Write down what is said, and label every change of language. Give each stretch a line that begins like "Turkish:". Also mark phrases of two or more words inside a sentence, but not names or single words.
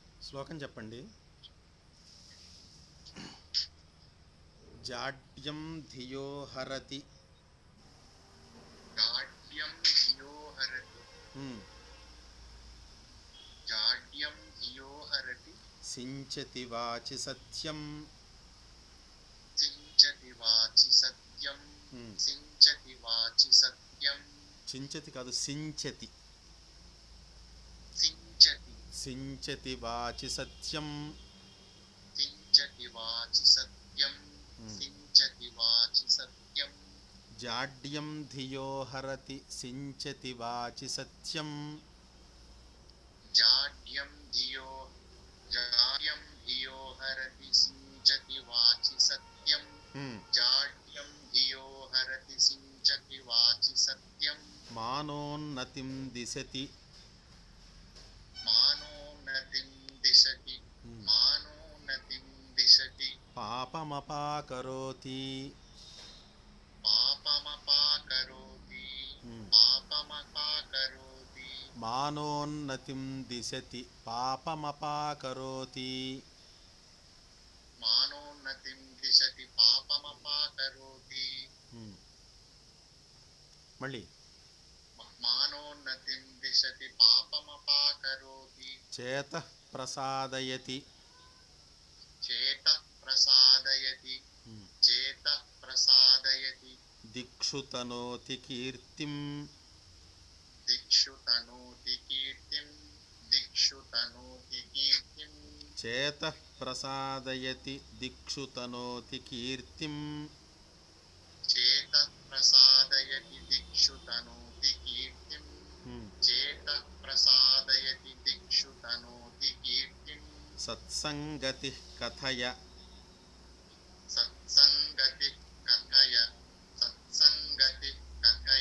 Telugu: శ్లోకం చెప్పండి.
Sanskrit: జాడ్యం ధియో హరతి. जाड्यं धियो हरति जाड्यं धियो हरति సించతి వాచి సత్యం. सिञ्चति वाचि सत्यं सिञ्चति वाचि सत्यं
Telugu: చించతి కాదు, సించతి.
Sanskrit: सिञ्चति సించతి వాచి సత్యం. सिञ्चति वाचि सत्यं सिञ्चति वाचि सत्यं జాడ్యం ధియో హరతి సించతి వాచి సత్యం. जाड्यं धियो हरति सिञ्चति वाचि सत्यं जाड्यं धियो हरति सिञ्चति वाचि सत्यं మానోన్నతిం దిశతి. मानोन्नतिं दिशति मानोन्नतिं दिशति పాపమపాకరోతి. पापमपाकरोति पापमपाकरोति మానోన్నతిం దిశతి పాపమపాకరోతి. मानोन्नतिं दिशति पापमपाकरोति
Telugu: మళ్ళీ
Sanskrit: मानोन्नतिं दिशति पापमपाकरोति చేతః ప్రసాదయతి. चेतः प्रसादयति चेतः प्रसादयति దిక్షు తనోతి కీర్తిం. दिक्षु तनोति कीर्तिं दिक्षु तनोति कीर्तिं చేతః ప్రసాదయతి దిక్షు తనోతి కీర్తిం. चेतः प्रसादयति दिक्षु तनोति कीर्तिं चेतः प्रसादयति दिक्षु तनोति कीर्तिं సత్సంగతి కథయ. सत्सङ्गति कथय सत्सङ्गति कथय